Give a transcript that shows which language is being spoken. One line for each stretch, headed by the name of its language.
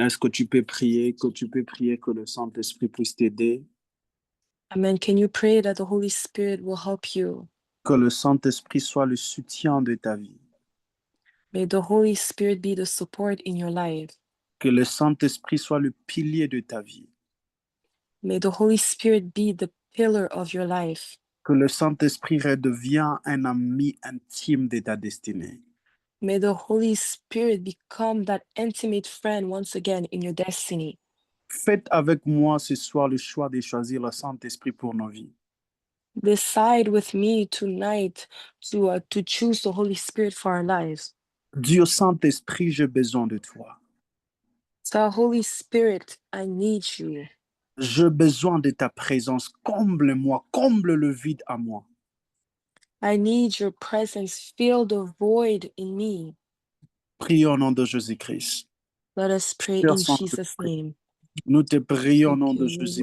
French: Est-ce que tu peux prier, que le Saint-Esprit puisse t'aider? Amen.
English: Can you pray that the Holy Spirit will help you?
French: Que le Saint-Esprit soit le soutien de ta vie.
English: May the Holy Spirit be the support in your life.
French: Que le Saint-Esprit soit le pilier de ta vie.
English: May the Holy Spirit be the pillar of your life.
French: Que le Saint-Esprit redevienne un ami intime de ta destinée.
English: May the Holy Spirit become that intimate friend once again in your destiny.
French: Faites avec moi ce soir le choix de choisir le Saint-Esprit pour nos vies.
English: Decide with me tonight to choose the Holy Spirit for our lives.
French: Dieu Saint-Esprit, j'ai besoin de toi.
English: So Holy Spirit, I need you.
French: J'ai besoin de ta présence. Comble-moi, comble le vide à moi.
English: I need your presence. Fill the void in me.
French: Prions au nom de Jésus-Christ.
English: Let us pray
French: Cher
English: in Jesus'
French: Saint-Esprit,
English: name.
French: nous te prions au nom de Jésus,